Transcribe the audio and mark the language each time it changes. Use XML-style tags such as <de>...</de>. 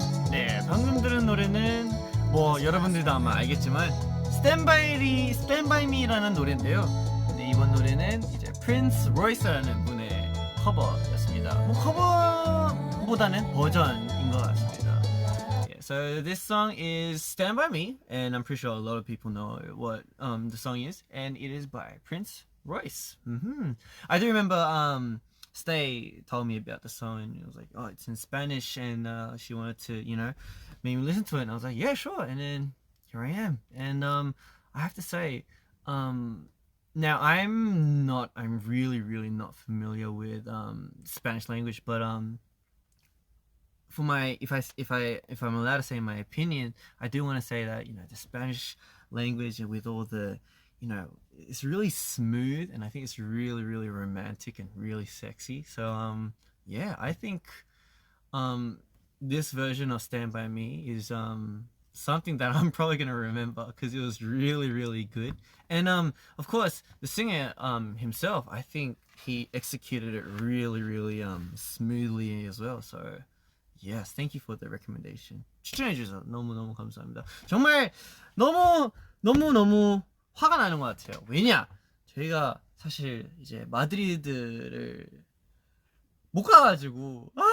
<ko>네, 방금 들은 노래는 뭐 여러분들도 아마 알겠지만 Stand by Me라는 노래인데요. 근데 이번 노래는 이제 프린스 로이스라는 분의 커버였습니다. 뭐 커버보다는 버전인 것 같습니다.</ko> <en>Yeah, so this song is Stand by Me, and I'm pretty sure a lot of people know what the song is, and it is by Prince Royce. I do remember Stay told me about the song, and it was like, oh, it's in Spanish, and she wanted to, make me listen to it, and I was like, yeah, sure. And then here I am, and I have to say, now I'm really not familiar with Spanish language, but for my if I'm allowed to say my opinion, I do want to say that the Spanish language with all the it's really smooth, and I think it's really romantic and really sexy. So yeah, I think this version of Stand By Me is something that I'm probably gonna remember because it was really good. And of course the singer himself, I think he executed it really smoothly as well. So yes, thank you for the recommendation.</en> <ko>추천해주셔서 너무 감사합니다. 정말 너무 화가 나는 것 같아요. 왜냐? 저희가 사실 이제 마드리드를 못 가가지고</ko>